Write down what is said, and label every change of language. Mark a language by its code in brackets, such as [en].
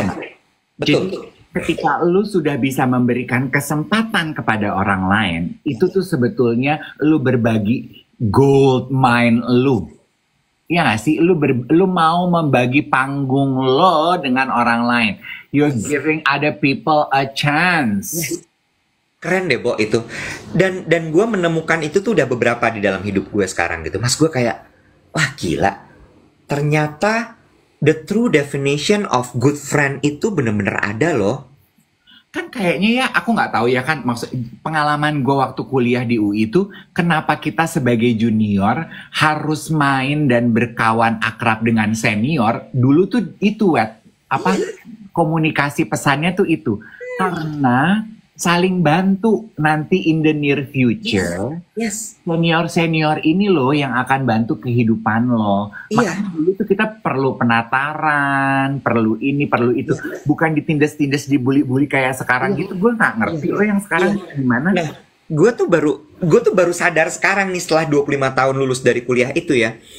[id] Pak. betul. Jadi ketika lu sudah bisa memberikan kesempatan kepada orang lain, itu tuh sebetulnya lu berbagi gold mine lu. Iya gak sih? Lu mau membagi panggung lo dengan orang lain. [en] You're giving other people a chance. [id] Keren deh, Bo, itu. Dan gue menemukan itu tuh udah beberapa di dalam hidup gue sekarang gitu. Mas, gue kayak, wah gila. Ternyata [en] the true definition of good friend [id] itu bener-bener ada loh. Kan kayaknya ya, aku nggak tahu ya kan, maksud pengalaman gue waktu kuliah di UI itu, kenapa kita sebagai junior harus main dan berkawan akrab dengan senior? Dulu tuh itu, apa komunikasi pesannya tuh itu. Karena saling bantu nanti [en] in the near future. Yes. [id] Senior-senior ini loh yang akan bantu kehidupan lo. Iya. Makanya dulu tuh kita perlu penataran, perlu ini, perlu itu. Bukan ditindas-tindas, dibully-bully kayak sekarang gitu. Gue nggak ngerti lo yang sekarang gimana. Nah, gue tuh baru sadar sekarang nih setelah 25 tahun lulus dari kuliah itu ya.